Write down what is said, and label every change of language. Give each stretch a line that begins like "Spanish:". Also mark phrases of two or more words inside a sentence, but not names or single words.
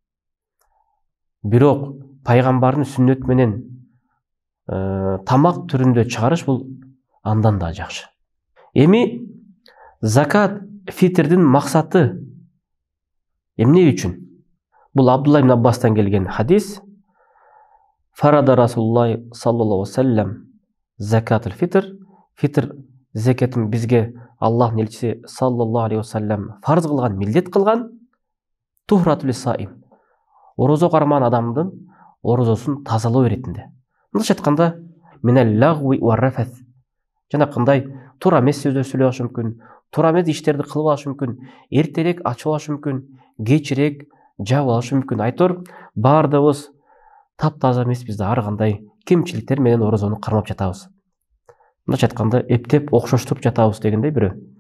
Kyrgyz: Бирок пайгамбардын сүннөтү менен тамак түрүндө чыгарыш бул андан да жакшы. Эми закат фитрдин максаты эмне үчүн? Бул Абдулла ибн Аббастан келген хадис.
Arabic: فرض رسول الله صلى الله عليه وسلم زكاة الفطر.
Kyrgyz: Фитр зекетин бизге Аллахтын элчиси
Arabic: صلى الله عليه وسلم
Kyrgyz: фарз кылган, милдет кылган.
Arabic: طهرة للصائم.
Kyrgyz: Орозо карман адамдын орозосун тазалоо иретинде. Мындайча айтканда,
Arabic: من اللغو والرفث.
Kyrgyz: Жанакындай туура эмес сөздөр сүйлөп алышы мүмкүн, туура эмес иштерди кылып алышы мүмкүн, эртерээк ачып алышы мүмкүн, кечирээк жаап алышы мүмкүн. Айтор баардыгыбыз таптаза эмеспиз да, ар кандай кемчиликтер менен орозону кармап жатабыз. Мындайча айтканда, эптеп окшоштуруп жатабыз дегендей бирөө.